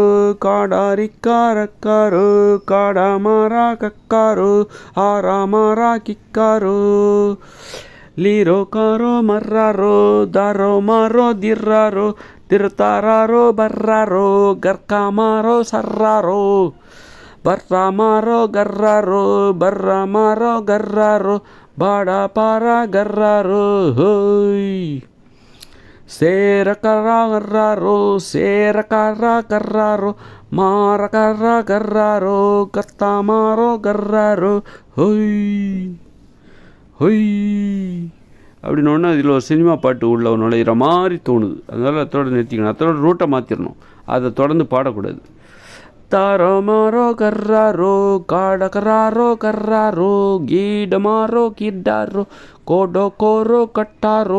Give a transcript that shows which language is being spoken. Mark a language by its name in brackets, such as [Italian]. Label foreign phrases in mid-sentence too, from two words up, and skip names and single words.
[Tamil] kadarikarakaro, kadamara kakaro, aramara kikaro, liro karo marraro, daro maro dirraro, dirtararo barraro, garkamaro sarraro, barramaro garraro, barramaro garraro, bada para garraro, hoi. Serakara garraro, serakara garraro, marakara garraro, kattamaro garraro, hoi hoi அப்படின்னு ஒன்று இதில் ஒரு சினிமா பாட்டு உள்ள நுழையிற மாதிரி தோணுது. அதனால் அதோட நிறுத்திக்கணும், அதோட ரூட்டை மாற்றிடணும், அதை தொடர்ந்து பாடக்கூடாது. தாரமாரோ கர்ராரோ காடகராரோ கர்ராரோ கீடமாரோ கிட்டாரோ கோடோ கோரோ கட்டாரோ